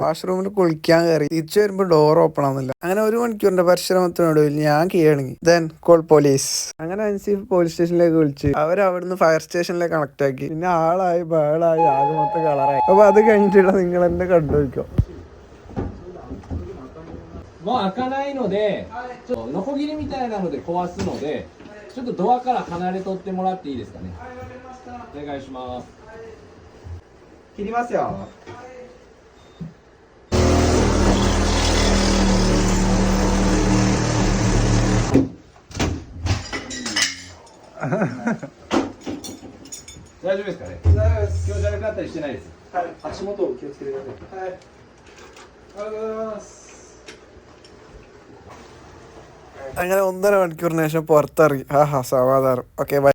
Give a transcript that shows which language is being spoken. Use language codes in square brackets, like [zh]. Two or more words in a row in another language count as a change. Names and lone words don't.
[ml] വാഷ്റൂമിൽ കുളിക്കാൻ കയറി തിരിച്ചു വരുമ്പോ [en] door open [ml] ആവുന്നില്ല. അങ്ങനെ 1 മണിക്കൂറിന്റെ പരിശ്രമത്തിനൊടുവിൽ ഞാൻ കീഴടങ്ങി. [en] then call police. [ml] അങ്ങനെ അൻസീഫ് പോലീസ് സ്റ്റേഷനിലേക്ക് വിളിച്ച് അവരവിടുന്ന് ഫയർ സ്റ്റേഷനിലേക്ക് കണക്ട് ആക്കി. പിന്നെ ആളായി ബഹളായി ആകെ മൊത്തം കളറായി. അപ്പൊ അത് കഴിഞ്ഞിട്ടുള്ള നിങ്ങൾ എന്നെ കണ്ടുപിടിക്കോ. [ja] もう開かないので、ちょっとノコギリみたいなので壊すので、ちょっとドアから離れとってもらっていいですかね。お願いします。切りますよ。大丈夫ですかね。気持ち悪くなったりしてないです。はい。足元を気をつけてください。はい。ありがとうございます。 [ml] അങ്ങനെ 1.5 മണിക്കൂറിന് ശേഷം പുറത്തിറങ്ങി. സമാധാനം. [en] okay bye.